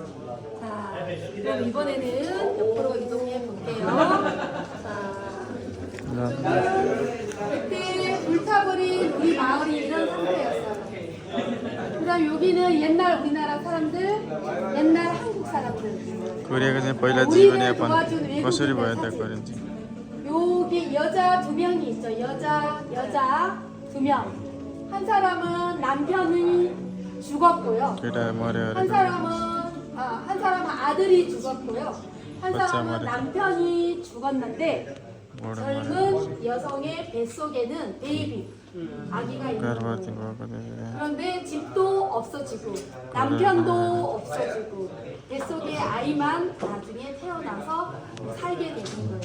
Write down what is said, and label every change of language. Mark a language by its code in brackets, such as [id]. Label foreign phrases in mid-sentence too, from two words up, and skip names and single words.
[ko] 자, 그럼 이번에는 옆으로 이동해 볼게요. 그때 불타버린 우리 마을이 이런 상태였어요. 그다음 여기는 옛날 우리나라 사람들, 옛날 한국 사람들. [ne] कोरियाको चाहिँ पहिला जीवनयापन कसरी भयो त गरिन्छ [ko] 여기 여자 2명이 있죠. 여자 2명. 한 사람은 남편이 죽었고요. [ne] केटा मर्यो [ko] 한 사람은 아들이 죽었고요. 한 사람은 남편이 죽었는데 젊은 여성의 뱃속에는 베이비, 아기가 있는 거예요. 그런데 집도 없어지고 남편도 없어지고 뱃속의 아이만 나중에 태어나서 살게 되는 거예요.